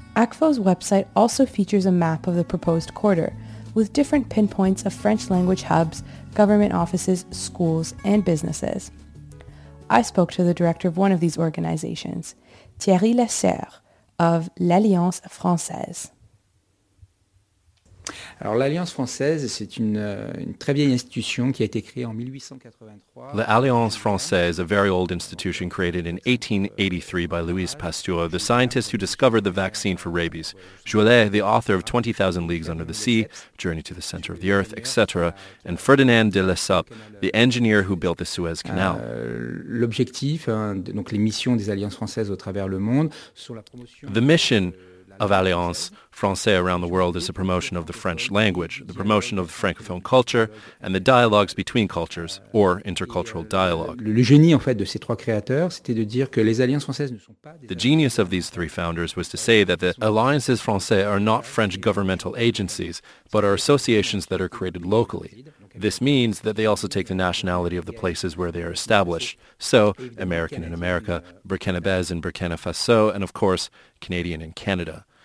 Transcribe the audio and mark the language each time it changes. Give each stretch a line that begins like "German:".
English: ACFO's website also features a map of the proposed quarter, with different pinpoints of French language hubs, government offices, schools, and businesses. I spoke to the director of one of these organizations, Thierry Lesser of l'Alliance Française.
French: Alors, l'Alliance Française, c'est une très vieille institution qui a été créée en 1883.
English: The Alliance Française, a very old institution created in 1883 by Louis Pasteur, the scientist who discovered the vaccine for rabies. Joliet, the author of 20,000 Leagues Under the Sea, Journey to the Center of the Earth, etc. And Ferdinand de Lesseps, the engineer who built the Suez Canal.
French: L'objectif, donc les missions des Alliances Françaises au travers le monde, sont la promotion...
English: The mission... of Alliance Française around the world is the promotion of the French language, the promotion of the Francophone culture, and the dialogues between cultures, or intercultural dialogue.
French: Le génie, en fait, de ces trois créateurs, c'était de dire que les alliances françaises ne sont pas...
English: The genius of these three founders was to say that the Alliances Françaises are not French governmental agencies, but are associations that are created locally. This means that they also take the nationality of the places where they are established. So, American in America, Burkinabés in Burkina Faso, and of course, Canadian in Canada.